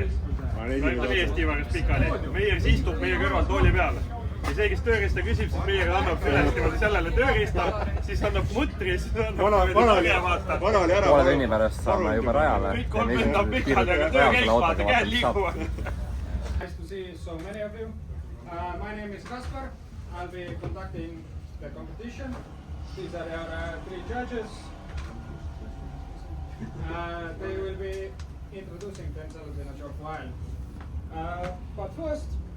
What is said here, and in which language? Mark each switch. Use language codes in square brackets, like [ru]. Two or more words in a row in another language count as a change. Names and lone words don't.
[et] Ma ütlen ees tiiva juures pikali. Meier istub meie kõrval tooli peal. Ja see, kes tööriista küsib, siis meiega annab üles sellele tööriista, siis annab mutri ja siis annab vaata. Poole tunni pärast saame juba rajale. Kõik on võtab pikali, aga töökäik vaata, käed liiguvad. [en] Nice to see so many of you. My name is Kaspar. I'll be conducting the competition. These are our 3 judges. They will be introducing themselves in a short while. But first...